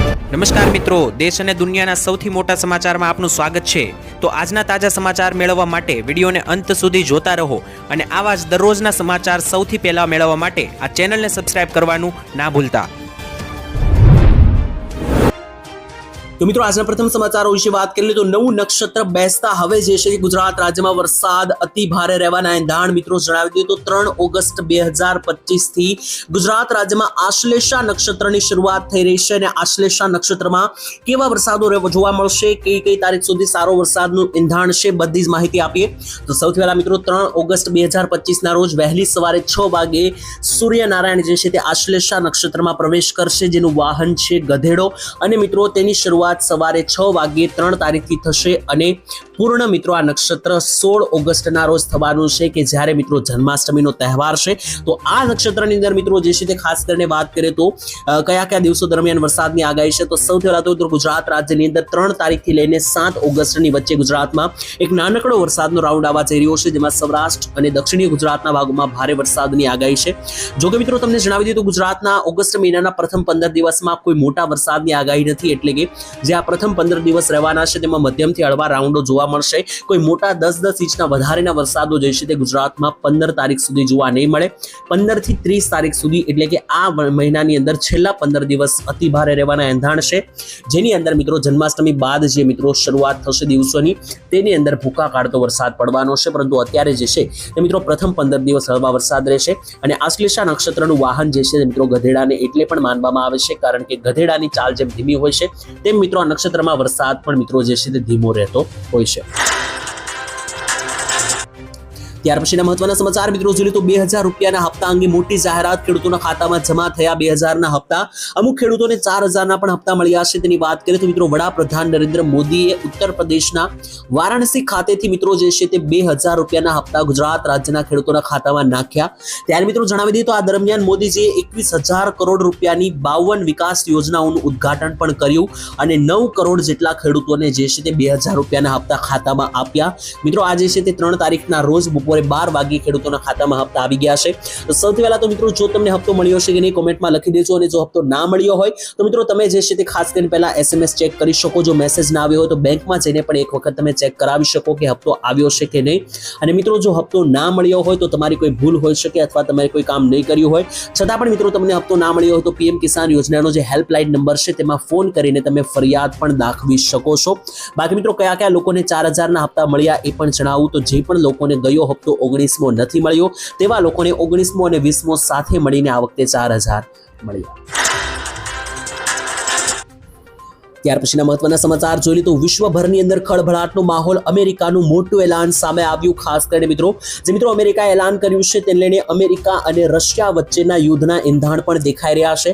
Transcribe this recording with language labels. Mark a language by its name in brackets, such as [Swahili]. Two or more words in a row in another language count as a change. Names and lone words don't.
[Gujarati] નમસ્કાર મિત્રો, દેશ અને દુનિયાના સૌથી મોટા સમાચારમાં આપનું સ્વાગત છે। તો આજના તાજા સમાચાર મેળવવા માટે વિડીયોને અંત સુધી જોતા રહો અને આવા જ દરરોજના સમાચાર સૌથી પહેલા મેળવવા માટે આ ચેનલને સબસ્ક્રાઇબ કરવાનું ના ભૂલતા। તો મિત્રો [Hindi] आज प्रथम समाचारों विषय बात करें [Gujarati] તો નવું નક્ષત્ર બેસતા હવે જે છે ગુજરાત રાજ્ય માં વરસાદ અતિ ભારે રહેવાના એંધાણ મિત્રો જણાવી દઈએ તો 3 ઑગસ્ટ 2025 થી ગુજરાત રાજ્ય માં આશ્લેષા નક્ષત્ર કી શુરુઆત થઈ રહી છે। આશ્લેષા નક્ષત્ર માં કેવા વરસાદો જોવા મળશે, કઈ તારીખ સુધી સારો વરસાદનું એંધાણ છે, બધી જ માહિતી આપીએ। તો સૌથી પહેલા મિત્રો 3 ઑગસ્ટ 2025 ના રોજ વહેલી સવારે 6 વાગે સૂર્યનારાયણ જે છે તે આશ્લેષા નક્ષત્ર માં પ્રવેશ કરશે, જેનું વાહન છે ગધેડો અને મિત્રો તેની શરૂઆત સવારે 6 વાગે 3 તારીખ થી થશે અને પૂર્ણ મિત્રો આ નક્ષત્ર 16 ઑગસ્ટ ના રોજ થવાનું છે કે જ્યારે મિત્રો જન્માષ્ટમી નો તહેવાર છે। તો આ નક્ષત્રની અંદર મિત્રો જે છે ખાસ કરીને [Hindi] बात करें [Gujarati] તો કયા દિવસો દરમિયાન વરસાદની આગાહી છે। તો સૌથી પહેલા તો ગુજરાત રાજ્યની અંદર 3 તારીખ થી લઈને 7 ઑગસ્ટની વચ્ચે ગુજરાતમાં એક નાનકડો વરસાદનો રાઉન્ડ આવા જઈ રહ્યો છે, જેમાં સૌરાષ્ટ્ર અને દક્ષિણીય ગુજરાતના ભાગોમાં ભારે વરસાદની આગાહી છે। જો કે મિત્રો તમને જણાવી દીધું ગુજરાતના ઑગસ્ટ મહિનાના પ્રથમ 15 દિવસમાં કોઈ મોટા વરસાદની આગાહી નથી, એટલે કે જે આ પ્રથમ 15 દિવસ રહેવાના છે તેમાં મધ્યમથી હળવા રાઉન્ડો જોવા મળશે। કોઈ મોટા 10-10 ઇંચના વધારેના વરસાદો જે છે તે ગુજરાતમાં 15 તારીખ સુધી જોવા નહીં મળે। 15 થી 30 તારીખ સુધી એટલે કે આ મહિનાની અંદર છેલ્લા 15 દિવસ અતિ ભારે રહેવાના એંધાણ છે, જેની અંદર મિત્રો જન્માષ્ટમી બાદ જે મિત્રો શરૂઆત થશે દિવસોની તેની અંદર ભૂકા કાઢતો વરસાદ પડવાનો છે। પરંતુ અત્યારે જે છે તે મિત્રો પ્રથમ 15 દિવસ હળવા વરસાદ રહેશે। અને આશ્લેષા નક્ષત્રનું વાહન જે છે મિત્રો ગધેડાને એટલે પણ માનવામાં આવે છે કારણ કે ગધેડાની ચાલ જેમ ધીમી હોય છે તેમ મિત્રો નક્ષત્ર માં વરસાદ પણ મિત્રો જે છે તે ધીમો રહેતો હોય છે। ત્યાર પછીના મહત્વના સમાચાર મિત્રો જોઈએ તો 2000 રૂપિયાના હપ્તા અંગે મોટી જાહેરાત। ખેડૂતોના ખાતામાં જમા થયા 2000 ના હપ્તા। અમુક ખેડૂતોને 4000 ના પણ હપ્તા મળ્યા છે। તેની વાત કરીએ તો મિત્રો વડાપ્રધાન નરેન્દ્ર મોદીએ ઉત્તર પ્રદેશના વારાણસી ખાતેથી મિત્રો જે છે તે 2000 રૂપિયાના હપ્તા ગુજરાત રાજ્યના ખેડૂતોના ખાતામાં નાખ્યા। ત્યારે મિત્રો જણાવી દઈએ તો આ દરમિયાન મોદીજીએ 21000 કરોડ રૂપિયાની 52 વિકાસ યોજનાઓનું ઉદ્ઘાટન પણ કર્યું અને 9 કરોડ જેટલા ખેડૂતોને જે છે તે 2000 રૂપિયાના હપ્તા ખાતામાં આપ્યા। મિત્રો આજ જે છે તે 3 તારીખના રોજ 12 વાગે ખેડૂતોના ખાતામાં હપ્તા આવી ગયા છે। તો સૌથી પહેલા તો મિત્રો જો તમને હપ્તો મળ્યો છે કે નહીં કમેન્ટમાં લખી દેજો અને જો હપ્તો ના મળ્યો હોય તો મિત્રો તમે જે છે તે ખાસ કરીને પહેલા એસએમએસ ચેક કરી શકો। જો મેસેજ ના આવ્યો હોય તો બેંકમાં જઈને પણ એક વખત તમે ચેક કરાવી શકો કે હપ્તો આવ્યો છે કે નહીં। અને મિત્રો જો હપ્તો ના મળ્યો હોય તો તમારી કોઈ ભૂલ હોઈ શકે અથવા તમે કોઈ કામ નહીં કર્યું હોય છતાં પણ મિત્રો તમને હપ્તો ના મળ્યો હોય તો પીએમ કિસાન યોજનાનો જે હેલ્પલાઇન નંબર છે તેમાં ફોન કરીને તમે ફરિયાદ પણ દાખવી શકો છો। બાકી મિત્રો કયા લોકોને 4000 ના હપ્તા મળ્યા એ પણ જણાવું તો જે પણ લોકોને ગયો હપ્તો 19મો નથી મળ્યો તેવા લોકોને 19મો અને 20મો સાથે મળીને આ વખતે 4000 મળ્યા। ત્યાર પછીના મહત્વના સમાચાર જોઈએ તો વિશ્વભરની અંદર ખળભળાટનો માહોલ। અમેરિકાનું મોટું એલાન સામે આવ્યું। ખાસ કરીને મિત્રો અમેરિકાએ એલાન કર્યું છે તેને લઈને અમેરિકા અને રશિયા વચ્ચેના યુદ્ધના એંધાણ પણ દેખાઈ રહ્યા છે।